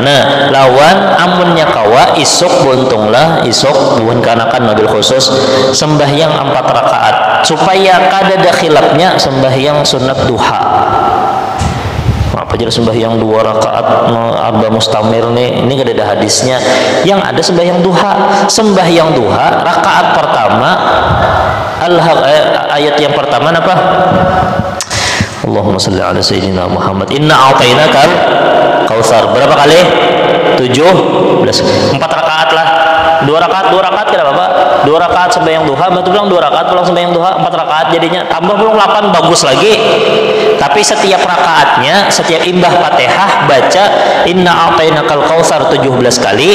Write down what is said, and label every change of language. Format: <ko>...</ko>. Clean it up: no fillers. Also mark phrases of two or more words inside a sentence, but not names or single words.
<bjn>Nah, lawan amunnya kawa isuk buntunglah, isuk bukan kanakan mobil khusus sembahyang 4 rakaat supaya kada ada khilafnya sembahyang sunat duha. Apa jadi sembahyang 2 rakaat</bjn> <ar>أربع مستمر</ar> <bjn>nih, ini kada ada hadisnya. Yang ada sembahyang duha rakaat pertama ayat yang pertama apa?</bjn> <ar>اللهم صل على سيدنا محمد. إنا أعطيناك الكوثر.</ar> <bjn>Berapa kali? 17. 4 rakaat lah. 2 rakaat kira apa? 2 rakaat sembahyang duha, betul bilang 2 rakaat pulang sembahyang duha, 4 rakaat jadinya. Tambah belum 8 bagus lagi. Tapi setiap rakaatnya, setiap imbah Fatihah baca</bjn> <ar>إنا أعطيناك الكوثر</ar> <bjn>17 kali.</bjn>